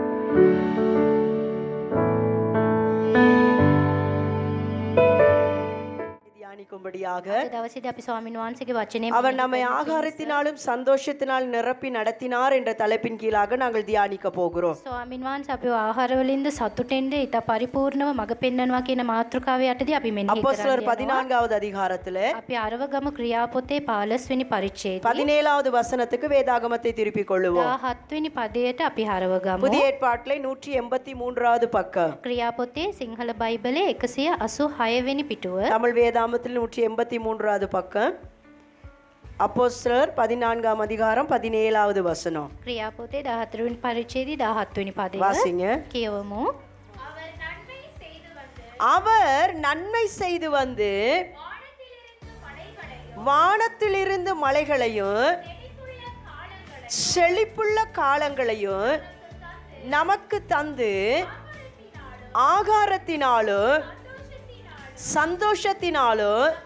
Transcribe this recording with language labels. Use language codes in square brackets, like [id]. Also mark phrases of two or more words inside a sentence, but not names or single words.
[ta] அவர் நம்மை ஆகாரத்தினாலும் சந்தோஷத்தினால் நிரப்பி நடத்தினார் என்ற தலைப்பின் கீழாக நாங்கள் தியானிக்க போகிறோம். [si] ස්වාමීන් වහන්සේ අපිව ආහාරවලින්ද සතුටෙන්ද ඊට පරිපූර්ණව මඟ පෙන්වනවා කියන මාතෘකාව යටදී අපි මෙන්න [ta] அப்போஸ்தலர் 14வது அதிகாரத்திலே [si] අපි අරවගම ක්‍රියාපොතේ 15 වෙනි පරිච්ඡේදයේ [ta] 17வது வசனத்துக்கு வேதாகமத்தை திருப்பிக் கொள்ளுவோம். [si] 17 වෙනි පදයට අපි හරවගමු. [ta] புதிய ஏற்பாட்டிலே 183வது பக்கம், [si] ක්‍රියාපොතේ සිංහල බයිබලයේ 186 වෙනි පිටුව, [ta] தமிழ் வேதாகமத்தில் 183வது பக்கம், அப்போஸ்தலர் 14ஆம் அதிகாரம் 17வது வசனம். [si] ක්‍රියාපොතේ 14 වෙනි පරිච්ඡේදයේ 17 වෙනි පදය [ta] வாசிங்க. [si] කියවමු. [ta] அவர் நன்மை செய்து வந்து வானத்திலிருந்து மலைகளையும் செழிப்புள்ள காலங்களையும் நமக்கு தந்து ஆகாரத்தினாலும் சந்தோஷத்தினாலும்